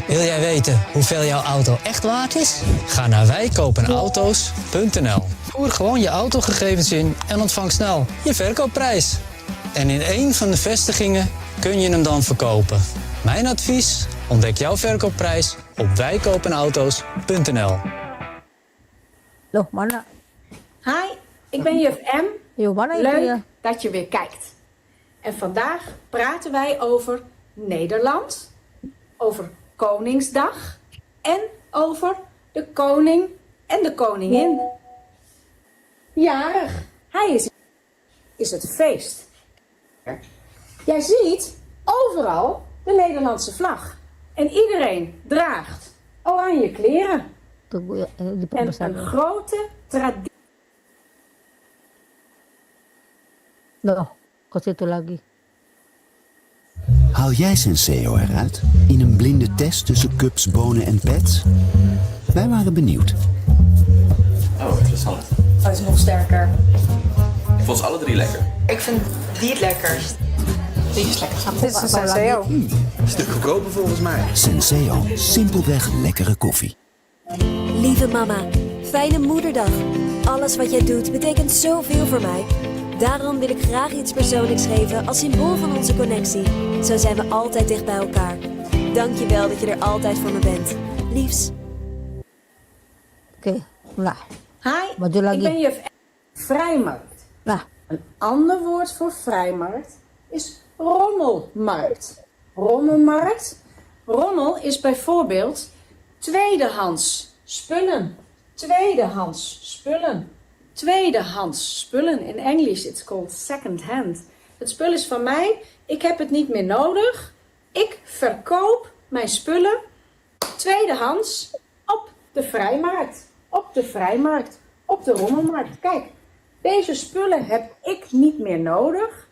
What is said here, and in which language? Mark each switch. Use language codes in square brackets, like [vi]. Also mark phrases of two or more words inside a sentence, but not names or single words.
[nl] Wil jij weten hoeveel jouw auto echt waard is? Ga naar wijkopenauto's.nl. Voer gewoon je autogegevens in en ontvang snel je verkoopprijs. En in één van de vestigingen kun je hem dan verkopen. Mijn advies: ontdek jouw verkoopprijs op wijkopenauto's.nl. [id] Loh, mana? [nl] Hi, ik ben juf M. [id] Yo, mana itu [nl] Leuk [id] ya? [nl] dat je weer kijkt. En vandaag praten wij over Nederland, over Koningsdag en over de koning en de koningin. Jarig, hij is het feest. Jij ziet overal de Nederlandse vlag. En iedereen draagt oranje kleren. [id] Tunggu ya, [nl] En [id] diperbesar. [nl] een grote traditie. [id] Loh, ke situ lagi. [nl] Haal jij Senseo eruit in een blinde test tussen cups, bonen en pets? Wij waren benieuwd. Oh, interessant. Oh, het is nog sterker. Ik vond ze alle 3 lekker. Ik vind die het lekkerst. Die is lekker. Dit is een Senseo. Een stuk goedkoper volgens mij. Senseo, simpelweg lekkere koffie. Lieve mama, fijne moederdag. Alles wat jij doet betekent zoveel voor mij. Daarom wil ik graag iets persoonlijks geven als symbool van onze connectie. Zo zijn we altijd dicht bij elkaar. Dank je wel dat je er altijd voor me bent. Liefs. [id] Oke, nah. [nl] Hi, [id] Maju lagi. [nl] ik ben juf M. Vrijmarkt. [id] Nah, [nl] Een ander woord voor vrijmarkt is rommelmarkt. Rommelmarkt. Rommel is bijvoorbeeld tweedehands spullen. Tweedehands spullen. Tweedehands spullen. In Engels [en] it's called second hand. [nl] Het spul is van mij. Ik heb het niet meer nodig. Ik verkoop mijn spullen tweedehands op de vrijmarkt. Op de vrijmarkt. Op de rommelmarkt. Kijk, deze spullen heb ik niet meer nodig.